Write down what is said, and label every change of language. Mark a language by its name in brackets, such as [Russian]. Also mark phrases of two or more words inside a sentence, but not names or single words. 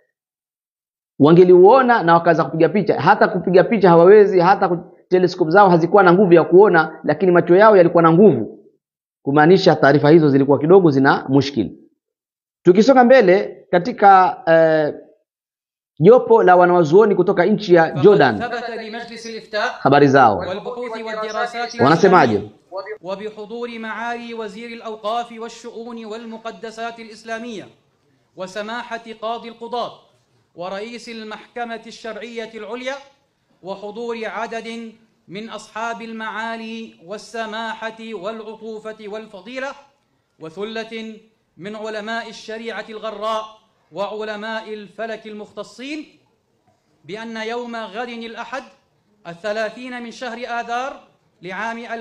[Swahili] Wangeliuona na wakaanza kupiga picha. Hata kupiga picha hawawezi, hata telescope zao hazikuwa na nguvu ya kuona, lakini macho yao yalikuwa na nguvu, kumaanisha taarifa hizo zilikuwa kidogo zina mushkili. Tukisonga mbele katika jopo la wanawazuoni kutoka nchi ya Jordan, habari zao wanasemaje? [Arabic] وبحضور معالي وزير الأوقاف والشؤون والمقدسات الإسلامية وسماحة قاضي القضاة ورئيس المحكمة الشرعية العليا وحضور عدد من أصحاب المعالي والسماحة والعطوفة والفضيلة وثلة من علماء الشريعة الغراء وعلماء الفلك المختصين بأن يوم غد الأحد 30 من شهر آذار لعام